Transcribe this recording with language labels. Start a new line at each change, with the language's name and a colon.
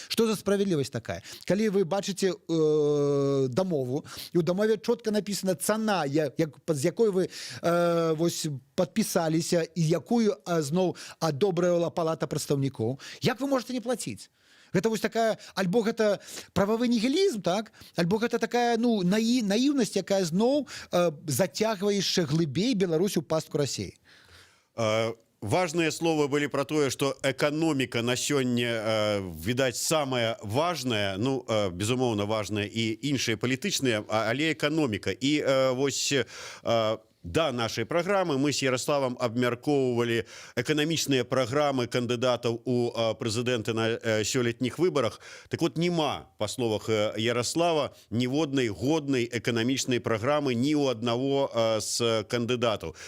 Belarusian: Што за справядлівасць такая? Калі вы бачыце дамову, і ў дамове чётка напісана цана, з якой вы вось падпісаліся, і якую зноў адобрывала палата прадстаўнікоў, як вы можете не плаціць? Гэта вось такая, альбо гэта прававы нігілізм, так? Альбо гэта такая наіўнасць, якая зноў зацягвае яшчэ глыбей Беларусь у пастку Расіі.
Russian: Важные слова были про тое, что экономика на сёння, видать, самое важное, ну, безумоўна, важное и
Belarusian: іншыя палітычныя, але
Russian: экономика.
Belarusian: И вось да нашай праграмы мы с Ярославам абмяркоўвалі эканамічныя праграмы кандыдатаў у прэзідэнты на сёлетніх выбарах. Так вот, няма, па словах Ярослава, ніводнай годнай эканамічнай праграмы ні ў аднаго з кандыдатаў.